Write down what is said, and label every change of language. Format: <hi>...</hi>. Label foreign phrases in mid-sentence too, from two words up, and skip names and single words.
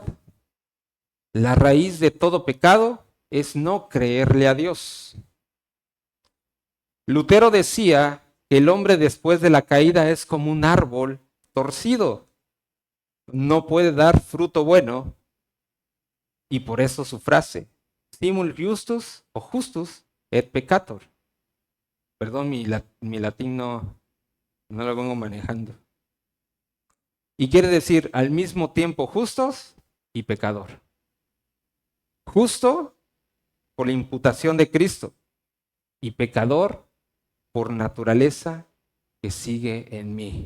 <es>La raíz de todo pecado es no creerle a Dios. Lutero decía que el hombre después de la caída es como un árbol torcido. No puede dar fruto bueno. Y por eso su frase,</es> <la>simul justus o justus et peccator.</la> <es>Perdón, mi latín no lo vengo manejando. Y quiere decir al mismo tiempo justos y pecador. Justo por la imputación de Cristo y pecador por naturaleza que sigue en mí.</es>